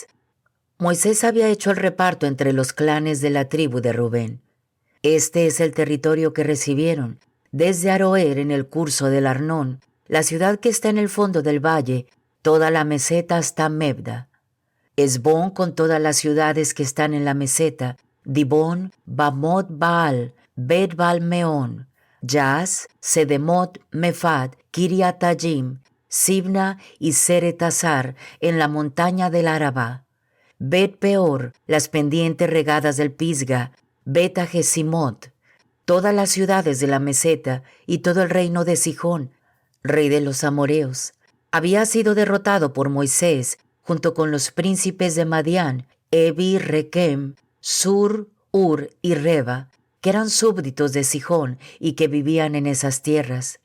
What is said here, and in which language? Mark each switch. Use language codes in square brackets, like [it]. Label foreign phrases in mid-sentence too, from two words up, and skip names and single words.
[es] Moisés había hecho el reparto entre los clanes de la tribu de Rubén. Este es el territorio que recibieron, desde Aroer en el curso del Arnón, la ciudad que está en el fondo del valle, toda la meseta hasta Mebda. Esbón con todas las ciudades que están en la meseta, Dibón, Bamot Baal, Bet Baal Meón, Jaz, Sedemot, Mefat, Kiriatayim, Sibna y Seretazar en la montaña del Arabá, Bet Peor, las pendientes regadas del Pisga, Bet Ajesimot, todas las ciudades de la meseta y todo el reino de Sijón, rey de los amoreos. Había sido derrotado por Moisés junto con los príncipes de Madián, Evi, Requem, Sur, Ur y Reba, que eran súbditos de Sijón y que vivían en esas tierras.